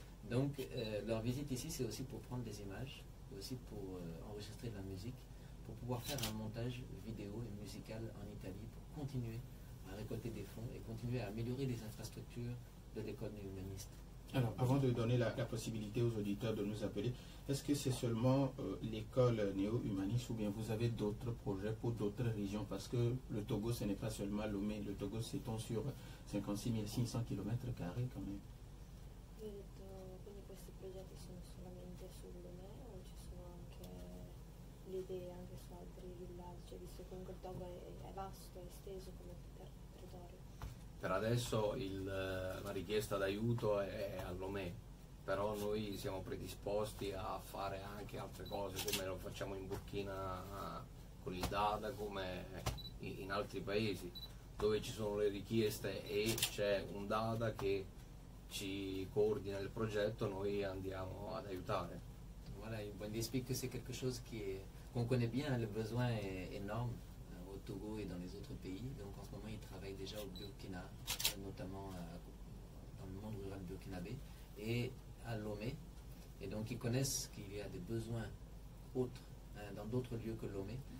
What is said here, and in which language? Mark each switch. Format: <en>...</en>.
<fr>Donc leur visite ici c'est aussi pour prendre des images, aussi pour enregistrer de la musique, pour pouvoir faire un montage vidéo et musical en Italie, pour continuer à récolter des fonds et continuer à améliorer les infrastructures de l'école néo-humaniste. Alors, avant de donner la possibilité aux auditeurs de nous appeler, est-ce que c'est seulement l'école néo-humaniste ou bien vous avez d'autres projets pour d'autres régions? Parce que le Togo, ce n'est pas seulement Lomé, le Togo s'étend sur 56 500 km² quand même.</fr> <it>Quindi questi progetti sono solamente su Lomé o ci sono anche le idee anche su altri villaggi, visto che comunque il Togo è vasto, è esteso come territorio? Per adesso la richiesta d'aiuto è a Lomé, però noi siamo predisposti a fare anche altre cose, come lo facciamo in Burkina con il Dada, come in altri paesi dove ci sono le richieste e c'è un Dada che ci coordina il progetto, noi andiamo ad aiutare.</it> <fr>Voilà, il explique que c'est quelque chose qu'on connaît bien, le besoin est énorme au Togo et dans les autres pays. Donc en ce moment, il travaille déjà au Burkina, notamment dans le monde rural burkinabé et à Lomé. Et donc ils connaissent qu'il y a des besoins autres dans d'autres lieux que Lomé.</fr>